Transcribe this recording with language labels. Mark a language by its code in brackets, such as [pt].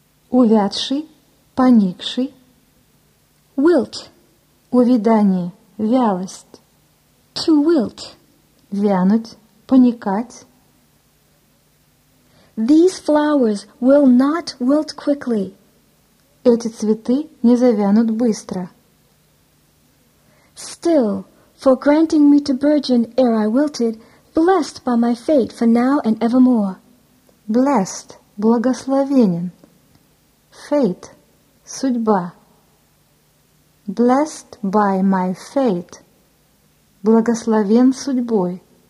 [ru] Увядший, поникший. [en] Wilt. [ru] Увядание, вялость. [en] To wilt. [ru] Вянуть, поникать. [en] These flowers will not wilt quickly. [ru] Эти цветы не завянут быстро. [en] Still, for granting me to burgeon ere I wilted, blessed by my fate for now and evermore. Blessed, [ru] благословенен. [en] Fate, [ru] судьба. [en] Blessed by my fate, [ru] благословен судьбой.